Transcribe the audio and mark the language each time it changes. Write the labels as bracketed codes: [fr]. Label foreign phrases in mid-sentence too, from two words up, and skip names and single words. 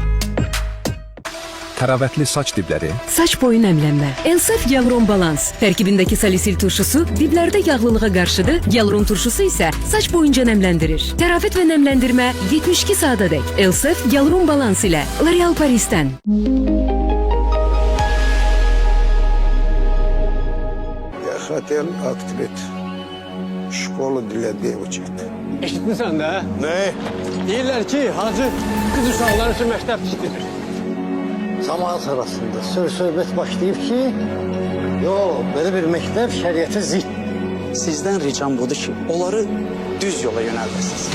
[az] Təravətli saç dibləri, Saç boyu nəmlənmə. Elsef Yalron Balans. Tərkibindəki salisil turşusu diblərdə yağlılığa qarşıdır. Yalron turşusu isə saç boyunca nəmləndirir. Təravət və nəmləndirmə 72 saatadək. Elsef Yalron Balans ilə L'Oréal Paris'dən. [ru] Я хотел открыть школу для девочек. [az] Eşitmisən də? Ne? Deyirlər ki, hacı qız uşaqları üçün məktəb tikdirir. Cəmaət arasında söhbət başlayıb ki, belə bir məktəb şəriətə zidd. Sizdən ricam budur ki, onları düz yola yönəldəsiniz.